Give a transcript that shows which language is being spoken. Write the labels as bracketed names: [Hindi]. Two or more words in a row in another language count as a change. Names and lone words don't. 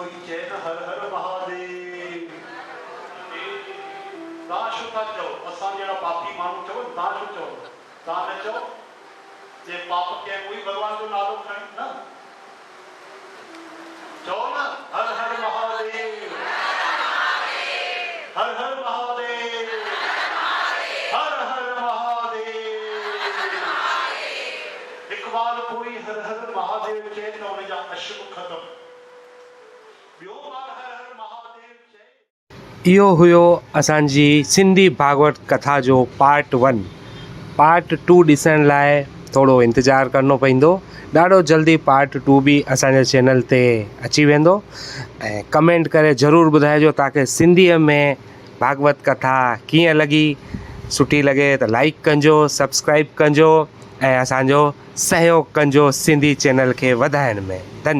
[Sindhi] चए त हर हर महादेव। तव्हां छो था चओ? असां जहिड़ा पापी माण्हू चओ, तव्हां छो चओ? तव्हां न चओ जे पाप कया कोई भगवान जो नालो खणे न चओ न हर हर महादेव, हर हर महादेव, हर हर महादेव। हिकु बार कोई हर हर महादेव चए त हुन जा अश्रु ख़तम। ॿियो बार हर हर महादेव चए। इहो हुयो असांजी सिंधी भागवत कथा जो पार्ट 1। पार्ट 2 ॾिसण लाइ थोरो इंतज़ारु करिणो पवंदो। ॾाढो जल्दी पार्ट 2 बि असांजे चैनल ते अची वेंदो ऐं कमेंट करे ज़रूरु ॿुधाइजो तव्हांखे सिंधीअ में भागवत कथा कीअं लॻी। सुठी लॻे त लाइक कजो, सब्सक्राइब कजो ऐं असांजो सहयोग कजो सिंधी चैनल खे वधाइण में।